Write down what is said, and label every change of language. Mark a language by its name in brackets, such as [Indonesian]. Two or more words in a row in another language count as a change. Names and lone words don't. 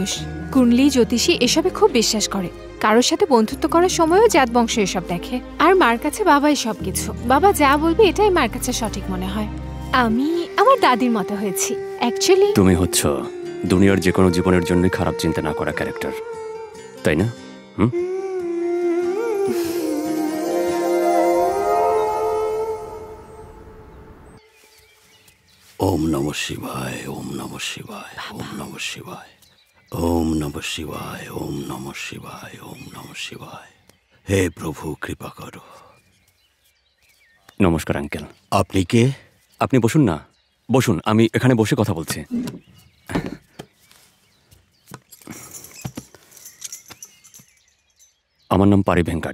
[Bangla] কুণ্ডলী, জ্যোতিষী এসবে খুব বিশ্বাস করে, কারোর সাথে বন্ধুত্ব করার সময়ও জাত বংশ এসব দেখে। আর মার কাছে বাবাই সবকিছু। বাবা যা বলবে এটাই মার কাছে সঠিক মনে হয়। আমি আমার দাদির মতো হয়েছি অ্যাকচুয়ালি। তুমি হচ্ছ দুনিয়ার যে কোনো জীবনের জন্য খারাপ চিন্তা না করা ক্যারেক্টার, তাই না? [Sanskrit] ওম নমঃ শিবায়, ওম নমঃ শিবায়, ওম নমঃ শিবায়, ওম নমঃ শিবায়, ওম নমঃ শিবায়, ওম নমঃ শিবায়। [Bangla] হে প্রভু, কৃপা করো। নমস্কার আঙ্কেল। আপনি কে? আপনি বসুন না, বসুন, আমি এখানে বসে কথা বলছি। আমার নাম পারি ভেঙ্কাট।